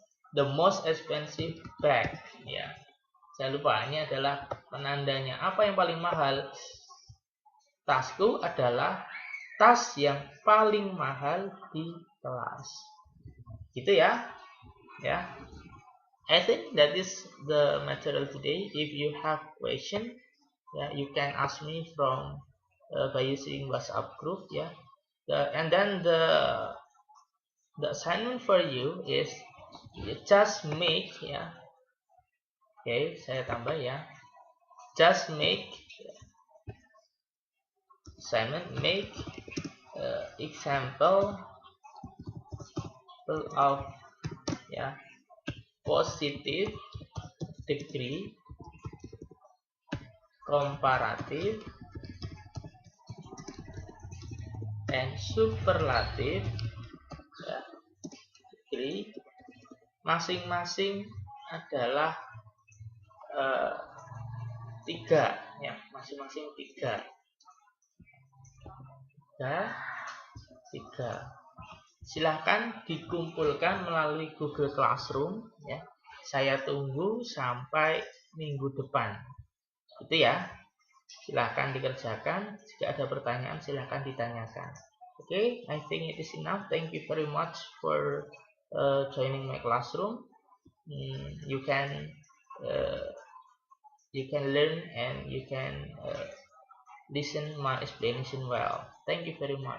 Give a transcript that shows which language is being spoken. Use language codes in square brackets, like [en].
[en] The most expensive bag ya. [id] Jangan lupa, ini adalah penandanya. Apa yang paling mahal? Tasku adalah tas yang paling mahal di kelas. Gitu ya. Ya. [en] I think that is the material today. If you have question, you can ask me by using WhatsApp group ya. And then the assignment for you is you just make ya. [id] Oke, saya tambah ya. [en] Just make assignment, make example of ya positive degree, comparative, and superlative ya, degree. [id] Masing-masing adalah 3 ya, masing-masing 3. Silahkan dikumpulkan melalui Google Classroom ya. Saya tunggu sampai minggu depan. Itu ya. Silahkan dikerjakan. Jika ada pertanyaan silahkan ditanyakan. [en] Okay, I think it is enough. Thank you very much for joining my classroom. You can learn and you can listen my explanation well. Thank you very much.